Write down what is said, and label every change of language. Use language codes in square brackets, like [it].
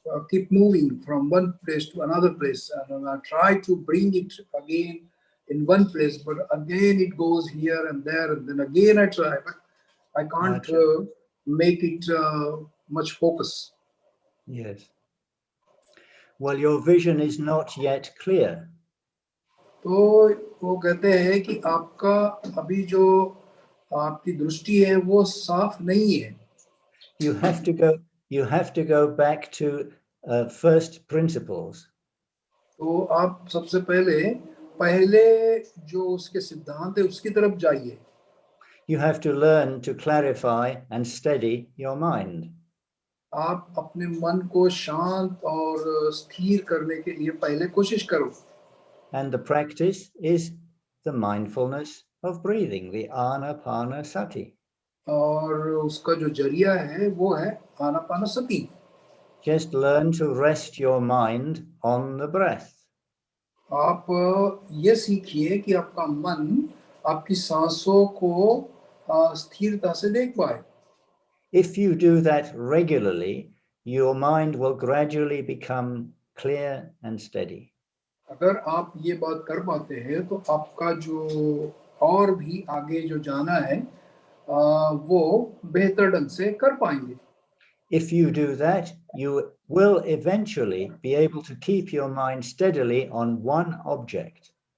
[en] keep moving from one place to another place, and I try to bring it again in one place, but again it goes here and there, and then again I try, but I can't make it much focus. Yes. Well, your vision is not yet clear. [hi] तो वो कहते हैं कि आपका अभी जो आपकी दृष्टि है वो साफ नहीं है. [en] You have to go back to first principles. [hi] तो आप सबसे पहले जो उसके सिद्धांत है उसकी तरफ जाइए. [en] You have to learn to clarify and steady your mind. [hi] आप अपने मन को शांत और स्थिर करने के लिए पहले कोशिश करो. [en] And the practice is the mindfulness of breathing, the anapanasati. [hi] और उसका जो जरिया है वो है Anapanasati. [en] Just learn to rest your mind on the breath. [hi] आप ये सीखिए कि आपका मन आपकी सांसों को स्थिरता से देख पाए. [en] If you do that regularly, your mind will gradually become clear and steady. [hi] अगर आप ये बात कर पाते हैं तो आपका जो और भी आगे जो जाना है वो बेहतर ढंग से कर पाएंगे. [en] If you do that, you will eventually be able to keep your mind steadily on one object.